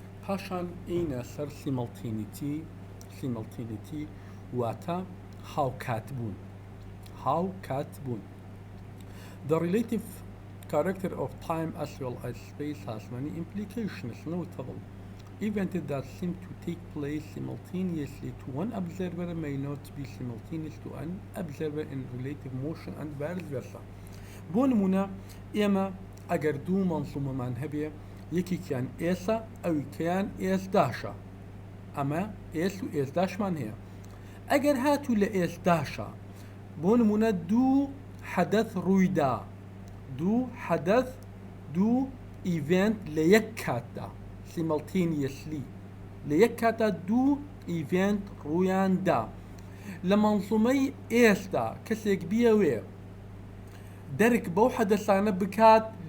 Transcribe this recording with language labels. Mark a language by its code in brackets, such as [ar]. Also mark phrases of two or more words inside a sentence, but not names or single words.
[ckb] پاشان ئینە سەر سیمەڵتینیتی واتە هاوکاتبوون. [en] The relative character of time as well as space has many implications. Notable events that seem to take place simultaneously to one observer may not be simultaneous to an observer in relative motion and vice versa. [ckb] بۆ نمونە ئێمە ئەگەر دوو مەنزومەمان هەبێ یەکێکیان ئێسە ئەویکەیان ئێسداشە، ئەمە ئێس و ئێسداشمان هەیە. ئەگەر هاتوو لە ئێسداشە بۆ نمونە دوو حەدەث ڕوویدا، دوو ئیڤنت لە یەک کاتدا simultaneously لە یەک کاتدا دوو ئیڤنت ڕوویاندا لە مەنزومەی ئێستا کەسێک بیەوێ دەرک بەو حەدەسانە بکات